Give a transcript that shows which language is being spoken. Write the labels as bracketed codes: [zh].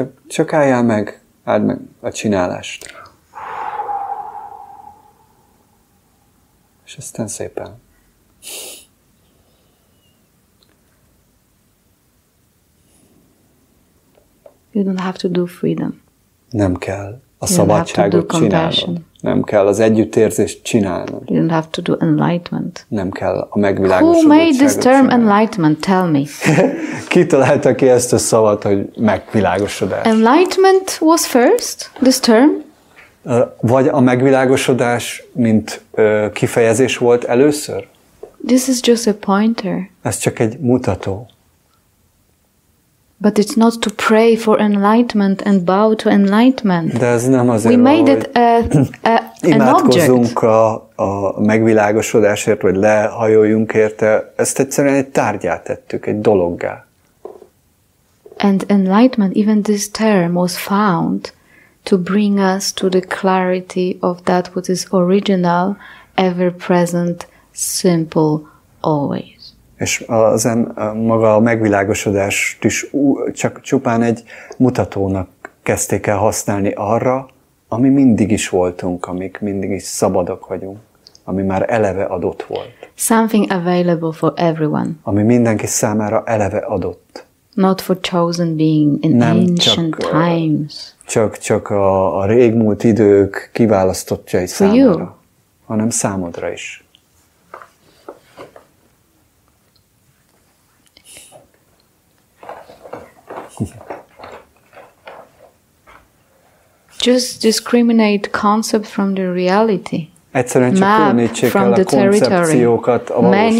[hu] Csak álljál meg. Áld meg a csinálást. És aztán szépen. [en] You don't have to do freedom. [hu] Nem kell a szabadságot csinálnod. Nem kell az együttérzést csinálnod. [en] You don't have to do enlightenment. [hu] Nem kell a megvilágosodottságot. [en] Who made this term enlightenment? Tell me. [hu] Ki találta ki ezt a szavat, hogy megvilágosodás? [en] Enlightenment was first, this term? [hu] Vagy a megvilágosodás, mint kifejezés volt először? [en] This is just a pointer. [hu] Ez csak egy mutató. [en] But it's not to pray for enlightenment and bow to enlightenment. [hu] De ez nem azért [en] We made it an object. [hu] a megvilágosodásért, vagy lehajoljunk érte. Ezt egyszerűen egy tárgyát tettük, egy dologgá. [en] And enlightenment, even this term was found to bring us to the clarity of that what is original, ever-present, simple, always. [hu] És maga a megvilágosodást is csak csupán egy mutatónak kezdték el használni arra, ami mindig is voltunk, amik mindig is szabadok vagyunk, ami már eleve adott volt. [en] Something available for everyone. [hu] Ami mindenki számára eleve adott. [en] Not for chosen being in ancient times. [hu] Csak a régmúlt idők kiválasztottjai számára, hanem számodra is. [en] Just discriminate concept from the reality. [hu] Egyszerűen csak különítsék el a koncepciókat a valóságtól.